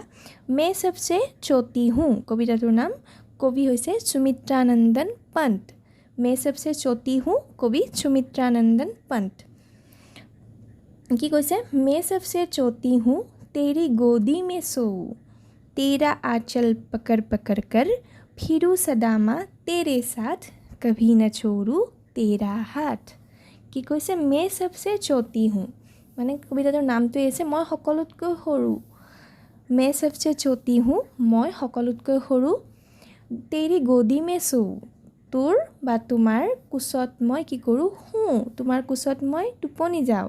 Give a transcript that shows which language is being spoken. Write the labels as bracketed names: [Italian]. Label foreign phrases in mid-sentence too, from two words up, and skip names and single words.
[Hindi] मैं सबसे छोटी हूँ [Assamese] কবিতাটোৰ নাম, কবি হৈছে সুমিত্ৰা নন্দন পন্ত। [Hindi] मैं सबसे छोटी हूँ कवि सुमित्रा नंदन पंत। [Assamese] কি কৈছে? [Hindi] मैं सबसे छोटी हूँ तेरी गोदी में सोऊं, तेरा आंचल पकड़ पकड़ कर फिरूं सदा माँ तेरे साथ, कभी न छोड़ूं तेरा हाथ। [Assamese] কি কৈছে? [Hindi] मैं सबसे छोटी हूँ [Assamese] মানে কবিতাটোৰ নামটোৱে আছে মই সকলোতকৈ সৰু। [Hindi] मैं सबसे छोटी हूँ [Assamese] মই সকলোতকৈ সৰু। [Hindi] तेरी गोदी में सोऊं [Assamese] তোৰ বা তোমাৰ কোচত মই কি কৰোঁ? শুওঁ, তোমাৰ কোচত মই টোপনি যাওঁ।